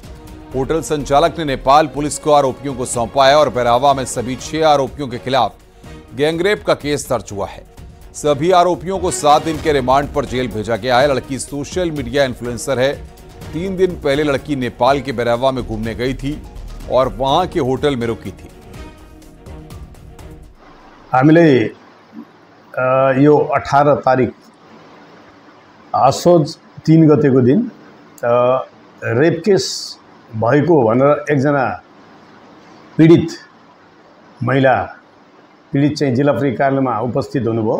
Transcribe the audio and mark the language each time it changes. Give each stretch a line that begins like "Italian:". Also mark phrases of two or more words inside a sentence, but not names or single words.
Hindi: होटल संचालक ने नेपाल पुलिस को आरोपियों को सौंपा है और बैरावा में सभी 6 आरोपियों के खिलाफ गैंगरेप का केस दर्ज हुआ है। सभी आरोपियों को 7 दिन के रिमांड पर जेल भेजा गया है। लड़की
English: social media influencer
Hindi: है। 3 दिन पहले लड़की नेपाल के बैरावा में घूमने गई थी और वहां के होटल में रुकी थी।
Nepali: हामीले यो 18 तारिक असोज 3 गतेको दिन
English: rape case
Nepali: भएको भनेर एकजना पीडित महिला पीडित चाहिँ जिल्ला प्रहरी कार्यालयमा उपस्थित हुनुभयो।